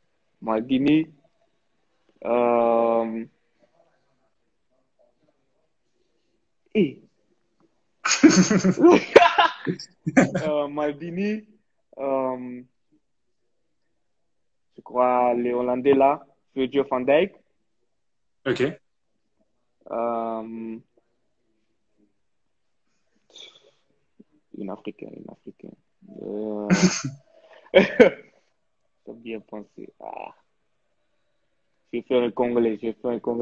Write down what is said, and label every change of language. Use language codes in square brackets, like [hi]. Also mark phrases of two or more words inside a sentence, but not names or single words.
[fr] Maldini. Euh, eh, Maldini. euh, je crois les Hollandais là. Virgil van Dijk. Ok. Euh, une Africaine, une Africaine. Faut bien penser. Je vais faire un Congolais.